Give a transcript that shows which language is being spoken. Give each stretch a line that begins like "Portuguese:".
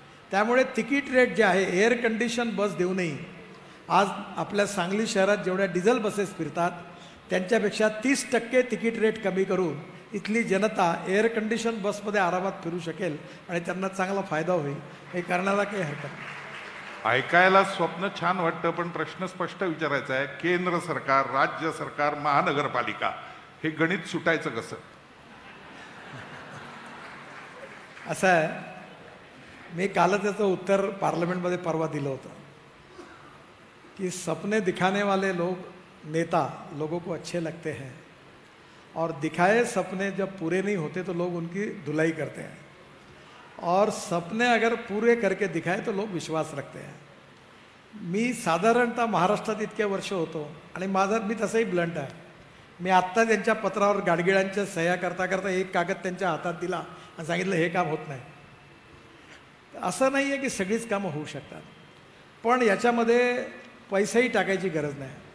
Marathi: त्यामुळे ticket rate जे आहे एअर कंडिशन बस देऊनही आज आपल्या सांगली शहरात जेवढ्या डिझेल बसेस फिरतात त्यांच्यापेक्षा 30% तिकीट रेट कमी करून इथली जनता एअर कंडिशन बसमध्ये आरामात फिरू शकेल आणि त्यांना चांगला फायदा होईल. हे करण्याला काही हरकत नाही. ऐकायला स्वप्न छान वाटतं, पण प्रश्न स्पष्ट विचारायचा आहे. केंद्र सरकार, राज्य सरकार, महानगरपालिका हे गणित सुटायचं कसं? असं आहे, मी कालच त्याचं उत्तर पार्लमेंटमध्ये परवा दिलं होतं
Hindi: कि सपने दिखाने वाले लोग नेता लोगों को अच्छे लगते हैं और दिखाए सपने जब पूरे नहीं होते तो लोग उनकी धुलाई करते हैं और सपने अगर पूरे करके दिखाए तो लोग विश्वास रखते हैं.
Marathi: मी साधारणतः महाराष्ट्रात इतके वर्ष होतो आणि मी तसंही ब्लंट आहे. मी आत्ता त्यांच्या पत्रावर गाडगिळांच्या सह्या करता करता एक कागद त्यांच्या हातात दिला आणि सांगितलं हे काम होत नाही. असं नाही आहे की सगळीच कामं होऊ शकतात, पण याच्यामध्ये पैसाही टाकायची गरज नाही.